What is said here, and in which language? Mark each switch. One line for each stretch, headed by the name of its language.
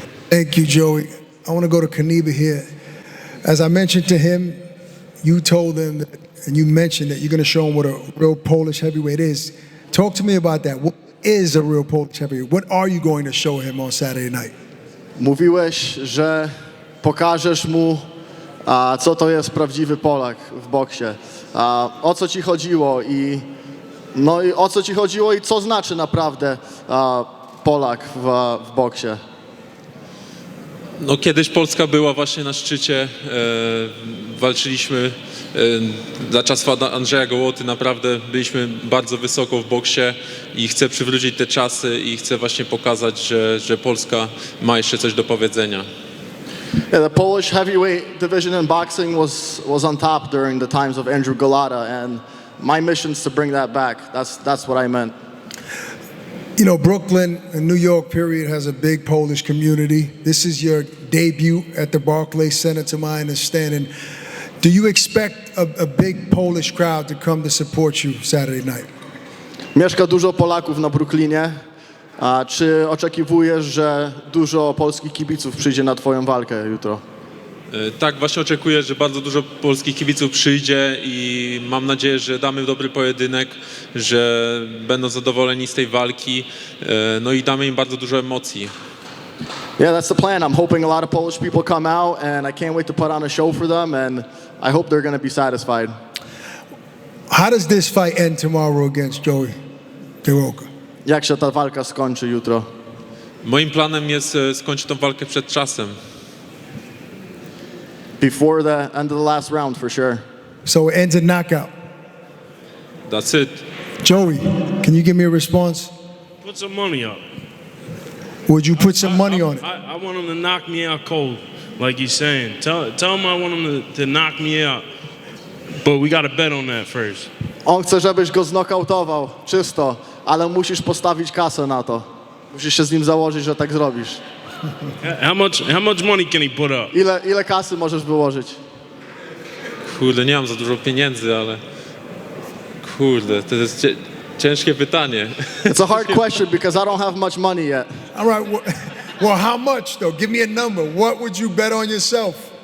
English: Thank you, Joey. I want to go to Kaneba here. As I mentioned to him, you told him that, and you mentioned that you're going to show him what a real Polish heavyweight is. Talk to me about that. What is a real Polish heavyweight? What are you going to show him on Saturday night?
Polish: Mówiłeś, że pokażesz mu, co to jest prawdziwy Polak w boksie. O co ci chodziło i o co ci chodziło i co znaczy naprawdę Polak w boksie? No, kiedyś Polska była właśnie na szczycie, walczyliśmy za czasów Andrzeja Gołoty, naprawdę byliśmy bardzo wysoko w boksie i chcę przywrócić te czasy i chcę właśnie pokazać, że Polska ma jeszcze coś do powiedzenia.
English: Yeah, the Polish heavyweight division in boxing was on top during the times of Andrew Golota, and my mission is to bring that back. That's what I meant. You know, Brooklyn and New York, period, has a big Polish community. This is your debut at the Barclays Center, to my understanding. Do you expect a big Polish crowd to come to support you Saturday night?
Polish: Mieszka dużo Polaków na Brooklynie. Czy oczekiwujesz, że dużo polskich kibiców przyjdzie na twoją walkę jutro? Tak, właśnie oczekuję, że bardzo dużo polskich kibiców przyjdzie i mam nadzieję, że damy dobry pojedynek, że będą zadowoleni z tej walki, no i damy im bardzo dużo emocji.
English: Yeah, that's the plan. I'm hoping a lot of Polish people come out, and I can't wait to put on a show for them, and I hope they're going to be satisfied. How does this fight end tomorrow against Joey DeWayco?
Polish: Jak się ta walka skończy jutro? Moim planem jest skończyć tą walkę przed czasem.
English: Before the end of the last round, for sure. So it ends in knockout. That's it. Joey, can you give me a response? Put some money up. Would you put some money on it? I want him to knock me out cold, like he's saying. Tell him I want him to knock me out. But we got to bet on that first.
Polish: On chce, żebyś go znokautował, czysto, ale musisz postawić kasę na to. Musisz się z nim założyć, że tak zrobisz.
English: How much money can he put up?
Polish: Ile kasy możesz wyłożyć? Kurde, nie mam za dużo pieniędzy, ale kurde, to jest ciężkie pytanie.
English: It's a hard question because I don't have much money yet. All right. Well, how much though? Give me a number. What would you bet on yourself?